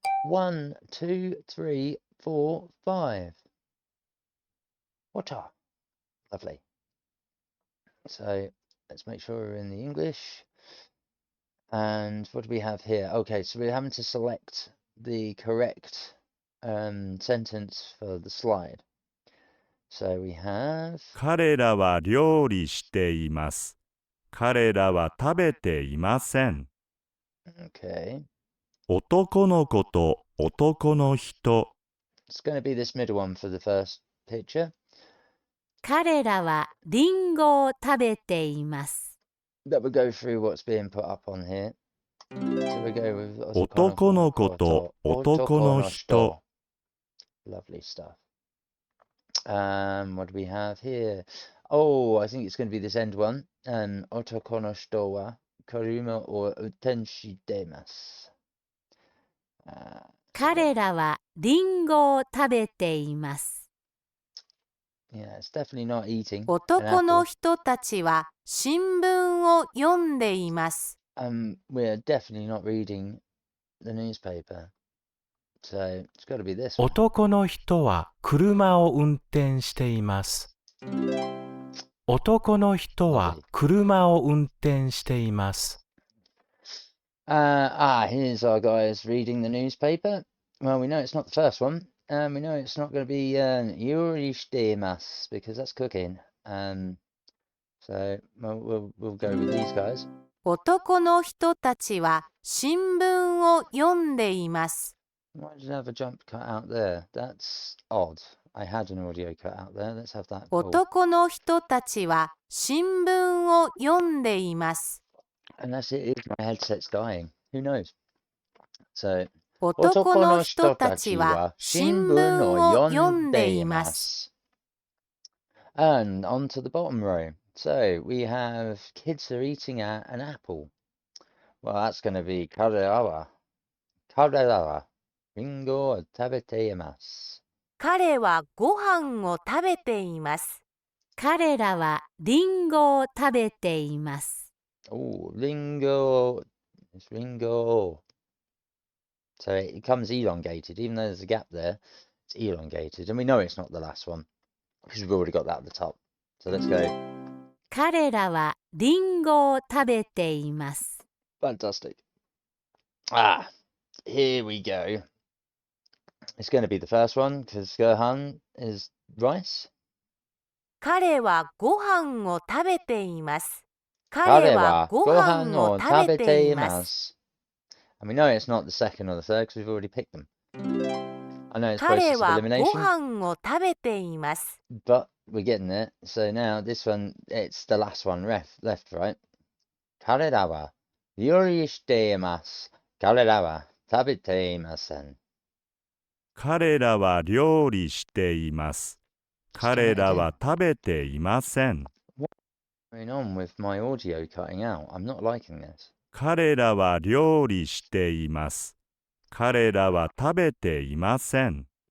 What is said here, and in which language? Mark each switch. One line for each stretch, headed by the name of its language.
English: 1, 2, 3, 4, 5. Water. Lovely. So let's make sure we're in the English. And what do we have here? Okay, so we're having to select the correct sentence for the slide. So we have
Japanese: 彼らは料理しています。彼らは食べていません。
English: okay.
Japanese: 男の子と男の人。
English: It's going to be this middle one for the first picture.
Japanese: 彼らはリンゴを食べています。
English: That will go through what's being put up on here. So we go with 男の子と男の人。 Lovely stuff. What do we have here? Oh, I think it's going to be this end one.
Japanese: Otoko no shito wa kuruma o utenshi demasu. 彼らはリンゴを食べています。
English: Yeah, it's definitely not eating.
Japanese: 男の人たちは新聞を読んでいます。
English: We're definitely not reading the newspaper. So it's got to be this one.
Japanese: 男の人は車を運転しています。男の人は車を運転しています。
English: Here's our guys reading the newspaper. Well, we know it's not the first one. We know it's not going to be
Japanese: Yuri shitemasu
English: because that's cooking. So we'll go with these guys.
Japanese: 男の人たちは新聞を読んでいます。
English: Why did I have a jump cut out there? That's odd. I had an audio cut out there. Let's have that.
Japanese: 男の人たちは新聞を読んでいます。
English: Unless it is my headset's dying. Who knows? So
Japanese: 男の人たちは新聞を読んでいます。
English: And on to the bottom row. So we have kids are eating an apple. Well, that's going to be
Japanese: kareawa. Kareawa. Ringoを食べています。彼はご飯を食べています。彼らはリンゴを食べています。
English: Oh, Ringo. It's Ringo. So it comes elongated, even though there's a gap there. It's elongated, and we know it's not the last one because we've already got that at the top. So let's go.
Japanese: 彼らはリンゴを食べています。
English: Fantastic. Here we go. It's going to be the first one because Gohan is rice.
Japanese: 彼はご飯を食べています。彼はご飯を食べています。
English: And we know it's not the second or the third because we've already picked them. I know it's
Japanese: 彼
English: process of
Japanese: はご
English: elimination,
Japanese: 飯を食べています。
English: but we're getting there. So now this one, it's the last one, left, right.
Japanese: 彼らは料理しています。彼らは食べていません。彼らは料理しています。彼らは食べていません。
English: What's going on with my audio cutting out? I'm not liking this.
Japanese: 彼らは料理しています。彼らは食べていません。